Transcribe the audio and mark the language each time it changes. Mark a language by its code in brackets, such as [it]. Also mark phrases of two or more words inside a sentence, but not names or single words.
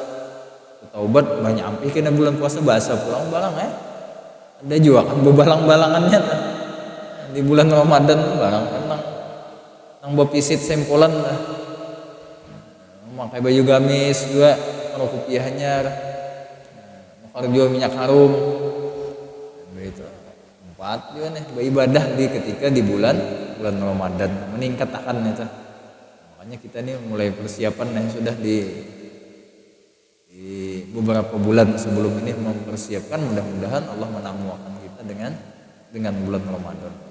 [bjn] Taubat banyak ampih kena bulan puasa bahasa pulang barang Ada juga kan bebalang-balangannya di bulan Ramadan barang kan nang bepisit sempolan pakai baju gamis juga kalau kopiah anyar nukar juga minyak harum begitu. 4 juga nih beribadah ketika di bulan Ramadan meningkatkan itu. Makanya kita nih mulai persiapan sudah di beberapa bulan sebelum ini mempersiapkan, mudah-mudahan Allah menamuakan kita dengan bulan Ramadan.